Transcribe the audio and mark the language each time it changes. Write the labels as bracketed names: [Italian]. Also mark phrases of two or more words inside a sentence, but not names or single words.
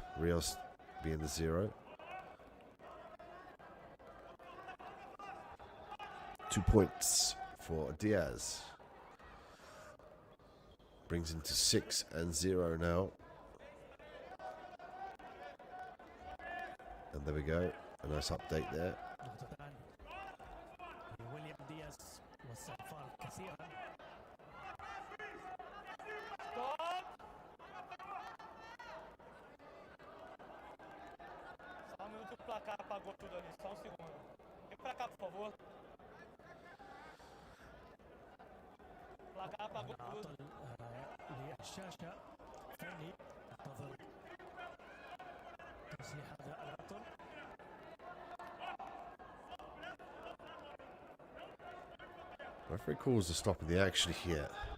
[English] Rios being the 0. 2 points for Diaz. Brings him to 6-0 now. And there we go. A nice update there. [Portuguese] Só um minuto que o placar apagou tudo ali. Só um segundo. Vem pra cá, por favor. O placar apagou tudo. [Arabic] للشاشة فني انتظر تصليح هذا العطل. [English] Referee calls the stop of the action here.